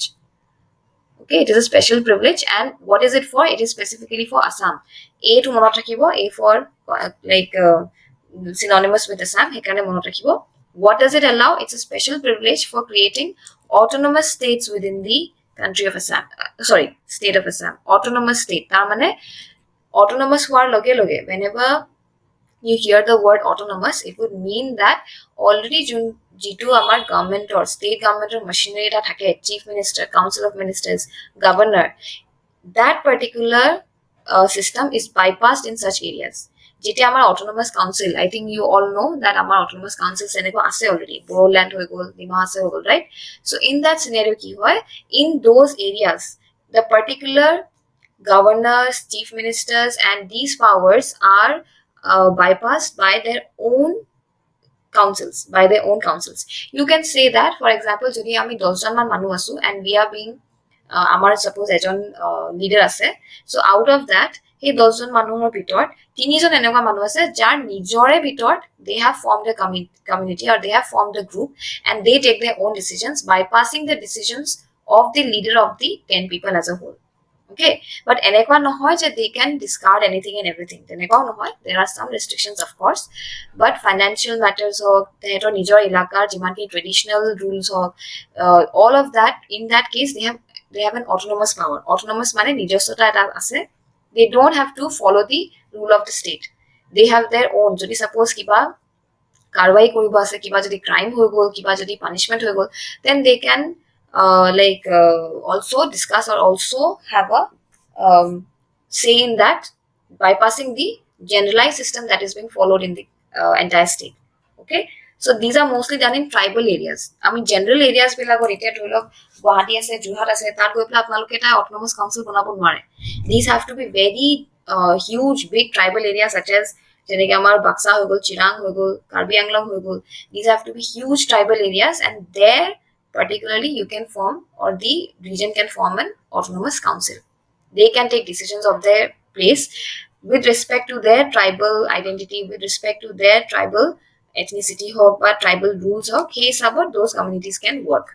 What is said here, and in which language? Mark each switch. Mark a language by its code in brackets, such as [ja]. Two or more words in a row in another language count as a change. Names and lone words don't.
[en] Okay, it is a special privilege, and what is it for? It is specifically for Assam. [as] A to মনত ৰাখিব, [en] A for like synonymous with Assam, [as] সেইকাৰণে মনত ৰাখিব. [en] What does it allow? It's a special privilege for creating autonomous states within the country of Assam. State of Assam. Autonomous state. [as] তাৰ মানে autonomous হোৱাৰ [en] লগে লগে, whenever you hear the word autonomous, it would mean that already [as] যিটো আমাৰ গভৰ্ণমেণ্টৰ ষ্টেট গভৰ্ণমেণ্টৰ machinery এটা থাকে, [en] chief minister, council of ministers, governor, that particular system is bypassed in such areas. [as] যেতিয়া আমাৰ [en] autonomous council, I think you all know that আমাৰ autonomous council [as] এনেকুৱা আছে [en] already, [as] Boland হৈ গল, Dima আছে হৈ গল, [en] right? So in that scenario [as] কি হয়, [en] in those areas the particular governors, chief ministers, and these powers are bypassed by their own councils. You can say that, for example, [as] যদি আমি 10 জন মান মানুহ আছো [en] and we are being [as] আমাৰ suppose এজন [en] leader আছে, so out of that [as] সেই 10 জন মানুহৰ ভিতৰত 3 জন এনেকুৱা মানুহ আছে যাৰ নিজৰে ভিতৰত [en] they have formed a community or they have formed a group and they take their own decisions bypassing the decisions of the leader of the 10 people as a whole. Okay, but [as] এনেকুৱা নহয় যে [en] they can discard anything and everything, [as] তেনেকুৱাও নহয়, [en] there are some restrictions of course, but financial matters [as] হওক, তেহেঁতৰ নিজৰ ইলাকাৰ যিমানখিনি [en] traditional rules হওক, all of that, in that case they have an autonomous power. [as] Autonomous মানে নিজস্বতা এটা আছে, [en] they don't have to follow the rule of the state, they have their own. [as] যদি suppose কিবা কাৰৱাই কৰিব আছে, কিবা যদি ক্ৰাইম হৈ গ'ল, কিবা যদি পানিশমেণ্ট হৈ গ'ল, [en] then they can also discuss or also have a say in that, bypassing the generalized system that is being followed in the entire state. Okay, so these are mostly done in tribal areas. [as] আমি [en] general areas [as] বিলাকত এতিয়া ধৰি লওক গুৱাহাটী আছে, যোৰহাট আছে, তাত গৈ পেলাই আপোনালোকে এটা autonomous council বনাব নোৱাৰে. [en] These have to be very huge big tribal areas such as [as] যেনেকে আমাৰ বাক্সা হৈ গ'ল, [en] চিৰাং হৈ গ'ল, কাৰ্বি আংলং হৈ গ'ল. These have to be huge tribal areas, and there particularly you can form, or the region can form, an autonomous council. They can take decisions of their place with respect to their tribal identity, with respect to their tribal ethnicity or tribal rules or case about those communities can work.